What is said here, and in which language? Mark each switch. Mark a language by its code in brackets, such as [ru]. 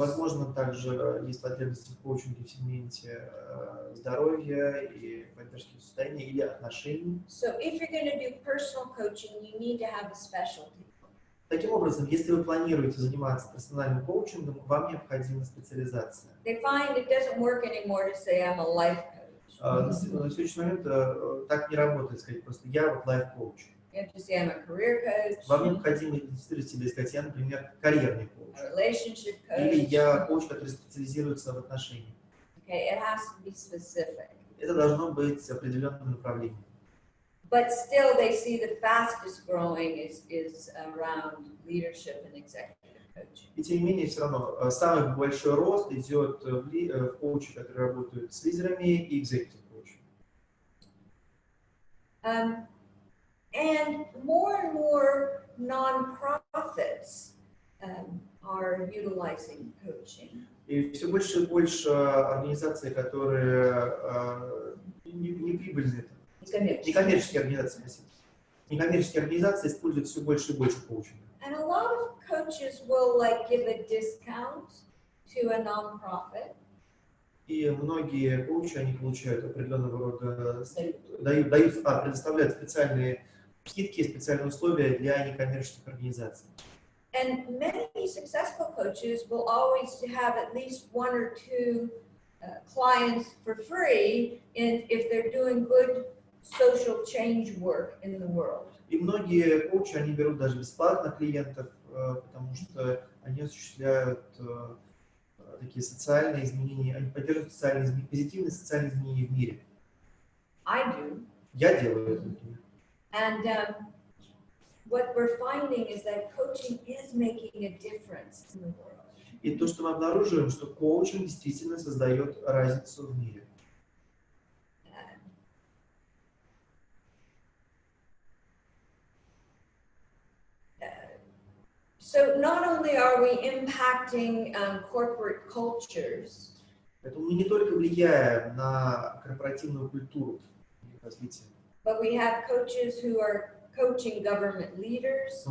[ru] Возможно, также есть потребности в коучинге в сегменте здоровья и поддержки состояния или отношений. [en] So if you're going to do personal coaching, you need to have a specialty. [ru] Таким образом, если вы планируете заниматься персональным коучингом, вам необходима специализация. [en] They find it doesn't work anymore to say I'm a life coach. [ru] На сегодняшний момент так не работает, сказать просто я вот лайф-коуч. [en] You have to say I'm a career coach. [ru] Вам необходимо идентифицировать себя, сказать, я, например, карьерный коуч. [en] A relationship [ru] Или [en] coach. [ru] я коуч, который специализируется в отношениях. [en] Okay, it has to be specific. [ru] Это должно быть определенным направлением. [en] But still, they see the fastest growing is around leadership and executive coaching. [ru] И тем не менее, все равно самый большой рост идет в коуче, которые работают с лидерами и executive коучем. [en] And more nonprofits are utilizing coaching. [ru] И все больше и больше организаций, которые не прибыльные, некоммерческие организации, спасибо. Некоммерческие организации используют все больше и больше коучинга. [en] And a lot of coaches will like give a discount to a nonprofit. [ru] И многие коучи, они получают определенного рода, предоставляют специальные скидки, специальные условия для некоммерческих организаций. [en] And many successful coaches will always have at least one or two clients for free if they're doing good social change work in the world. [ru] И многие коучи, они берут даже бесплатно клиентов, потому что они осуществляют такие социальные изменения, они поддерживают позитивные социальные изменения в мире. [en] I do. [ru] Я делаю это, например. [en] And what we're finding is that coaching is making a difference in the world. [ru] И то, что мы обнаруживаем, что коучинг действительно создает разницу в мире. [en] So not only are we impacting corporate cultures, [ru] Поэтому мы не только влияем на корпоративную культуру и развитие, [en] but we have coaches who are coaching government leaders,